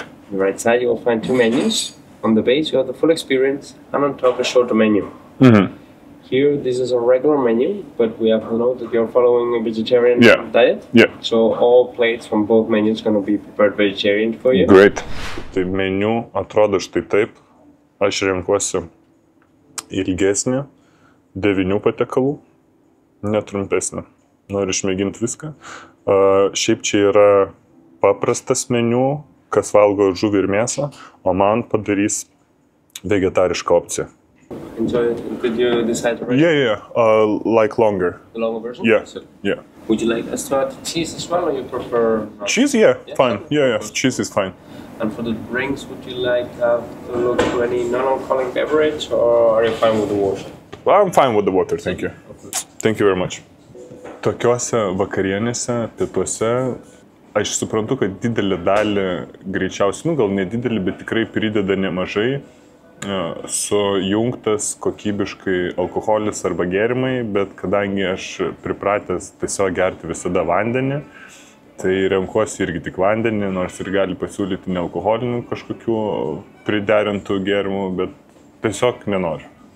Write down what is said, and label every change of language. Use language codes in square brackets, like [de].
[en] On the right side, you will find 2 menus. On the base, you have the full experience, and on top, a shorter menu. Here, this is a regular menu, but we have to note that you're following a vegetarian diet. Yeah. So all plates from both menus going to be prepared vegetarian for you. Great. [lt] Tai meniu atrodo štai taip. Aš renkuosi ilgesnį 9 patiekalų, netrumpesnį. Noriu išmėginti viską. Šiaip čia yra paprastas meniu, kas valgo žuvį ir mėsą, o man padarys vegetarišką opciją. [en] Enjoy it. Did you decide already? Yeah. Like longer. The longer version? Yeah. So, Yeah. would you like us to add cheese as well, or you prefer... Cheese? Yeah. Fine. Yeah. Cheese is fine. And for the drinks, would you like to look for any non-alcoholic beverage, or are you fine with the water? Well, I'm fine with the water, thank you. Thank you very much. [lt] Tokiuose vakarienėse, pietuose, aš suprantu, kad didelį dalį greičiausiai, gal nedidelį, bet tikrai prideda nemažai sujungtas kokybiškai alkoholis arba gėrimai, bet kadangi aš pripratęs tiesiog gerti visada vandenį, tai renkuosi irgi tik vandenį, nors ir gali pasiūlyti nealkoholinių kažkokių priderintų gėrimų, bet tiesiog nenoriu.